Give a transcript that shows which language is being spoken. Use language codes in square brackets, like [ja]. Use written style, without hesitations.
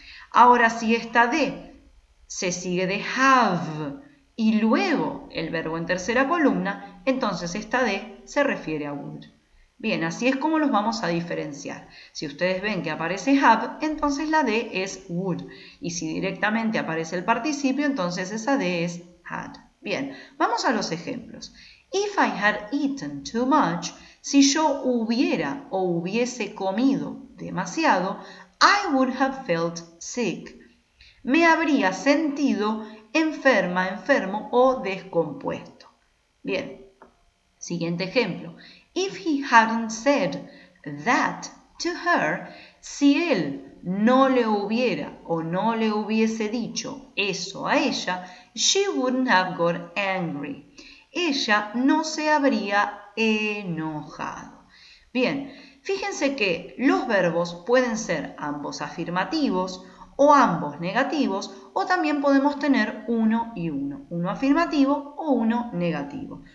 [es] Ahora, si esta D se sigue de have y luego el verbo en tercera columna, entonces esta D se refiere a would. Bien, así es como los vamos a diferenciar. Si ustedes ven que aparece have, entonces la D es would. Y si directamente aparece el participio, entonces esa D es had. Bien, vamos a los ejemplos. [en] If I had eaten too much, [es] si yo hubiera o hubiese comido demasiado, [en] I would have felt sick. [es] Me habría sentido enferma, enfermo o descompuesto. Bien, siguiente ejemplo. [en] If he hadn't said that to her, [es] si él no le hubiera o no le hubiese dicho eso a ella, [en] she wouldn't have got angry. [es] Ella no se habría enojado. Bien, fíjense que los verbos pueden ser ambos afirmativos o ambos negativos, o también podemos tener uno y uno, uno afirmativo o uno negativo.